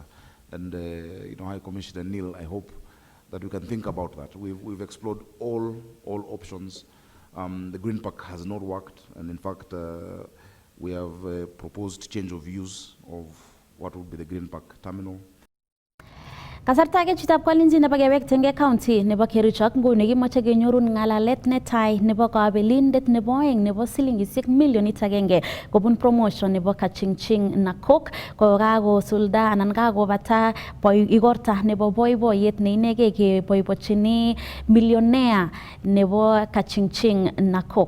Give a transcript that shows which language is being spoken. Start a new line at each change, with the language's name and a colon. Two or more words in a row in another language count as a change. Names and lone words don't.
English: And High Commissioner Neil, I hope that we can think about that. We've explored all options. The Green Park has not worked, and in fact, we have proposed change of use of what would be the Green Park terminal.
Kalenjin: Kasarta age chitab Kalenjin nebo kewekten county nebo Kericho nguni kimoche kenyorun ngalalet netai nebo kabelindet nebo oeng nebo silingisiek milionit 1 kobun promotion nebo Kachingching Nakok ko kakosulda anan kakobata igorta nebo boiboiyet ne inegei keboibochini millionaire nebo Kachingching Nakok.